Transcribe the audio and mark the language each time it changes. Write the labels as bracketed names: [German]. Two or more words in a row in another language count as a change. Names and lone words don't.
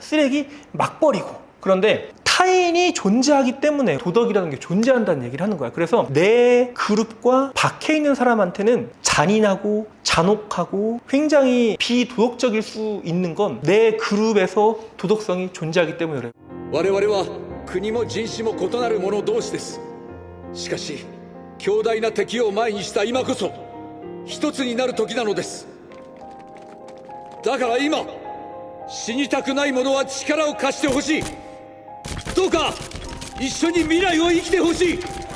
[Korean] 쓰레기 막 버리고. 그런데 타인이 존재하기 때문에 도덕이라는 게 존재한다는 얘기를 하는 거야. 그래서 내 그룹과 밖에 있는 사람한테는 잔인하고 잔혹하고 굉장히 비도덕적일 수 있는 건 내 그룹에서 도덕성이 존재하기 때문에 그래. [Japanese] 我々は国も人種も異なる者同士です。しかし強大な敵を前にした今こそ一つになる時なのです。だから今死にたくない者は力を貸してほしい。どうか一緒に未来を生きてほしい。